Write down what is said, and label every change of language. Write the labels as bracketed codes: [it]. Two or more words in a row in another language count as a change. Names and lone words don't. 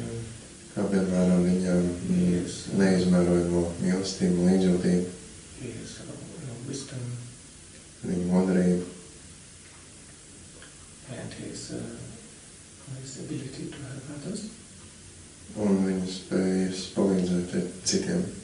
[lv] Kā piemēram viņam neizmērojamo mīlestību un līdzjūtību. [en] His wisdom. [lv] Viņa modrību. [en] And his ability to help others. [lv] Un viņa spējas palīdzēt citiem.